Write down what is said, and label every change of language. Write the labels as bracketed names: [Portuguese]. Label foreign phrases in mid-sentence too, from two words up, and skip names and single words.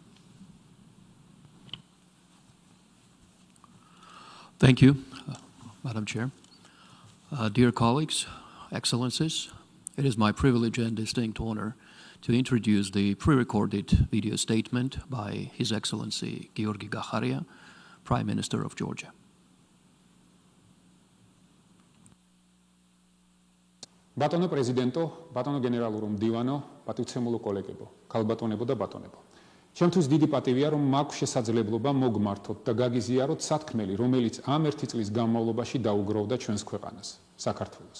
[English] Thank you, Madam Chair. Dear colleagues, Excellencies, it is my privilege and distinct honor to introduce the pre-recorded video statement by His Excellency Georgi Gacharia, Prime Minister of Georgia. [Georgian] ბატონო პრეზიდენტო, ბატონო გენერალურო მდივანო, პატივცემულო კოლეგებო, ქალბატონებო და ბატონებო. Ჩემთვის დიდი პატივია, რომ მაქვს შესაძლებლობა მოგმართოთ და გაგიზიაროთ სათქმელი, რომელიც ამ 1 წლის განმავლობაში დაუგროვდა ჩვენს ქვეყანას, საქართველოს.